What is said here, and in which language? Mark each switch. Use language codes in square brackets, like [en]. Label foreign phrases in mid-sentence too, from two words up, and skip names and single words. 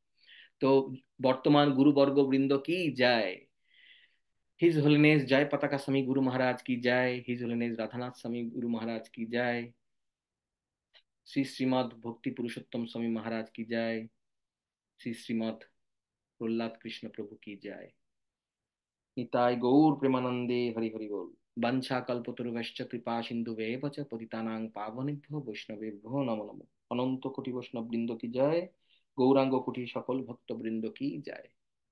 [bn] তো বর্তমান গুরুবর্গ বৃন্দ কি যায়, [en] His Holiness [bn] জয় পতাকা স্বামী গুরু মহারাজ কি যায়, [en] His Holiness [bn] রাধানাথ স্বামী গুরু মহারাজ কি যায়, শ্রী শ্রীমদ ভক্তি পুরুষোত্তম স্বামী মহারাজ কি যায়, শ্রী শ্রীমদ প্রহ্লাদ কৃষ্ণ প্রভু কি যায়। নিতাই গৌর প্রেমানন্দে হরি হরি বল। [sa] বাঞ্ছা কল্পতরুভ্যশ্চ কৃপা সিন্ধুভেব চ পতিতানাং পাবনেভ্যো বৈষ্ণবেভ্যো নমো নমঃ। [bn] অনন্ত কোটি বৈষ্ণব বৃন্দ কি জয়, গৌরাঙ্গ কোটি সকল ভক্ত বৃন্দ কি জয়।